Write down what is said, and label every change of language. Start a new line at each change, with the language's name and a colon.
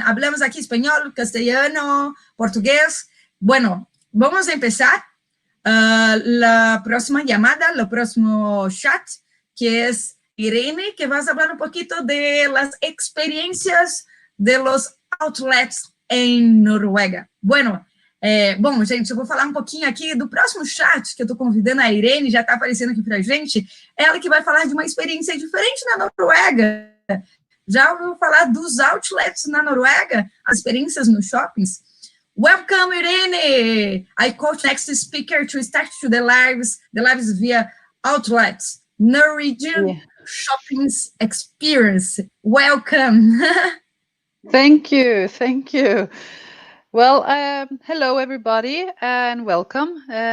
Spanish: Hablamos aquí español, castellano, portugués. Bueno, vamos a empezar. La próxima llamada, el próximo chat, que es Irene, que vas a hablar un poquito de las experiencias de los outlets en Noruega.
Portuguese: Bueno, bom, gente, eu vou falar um pouquinho aqui do próximo chat, que eu estou convidando a Irene, já está aparecendo aqui para a gente, ela que vai falar de uma experiência diferente na Noruega. Já ouviu falar dos outlets na Noruega, as experiências nos shoppings?
English: Welcome, Irene! I coach next speaker to start to the lives via outlets, Norwegian shopping's experience. Welcome! Thank you, thank you. Well, hello everybody and welcome.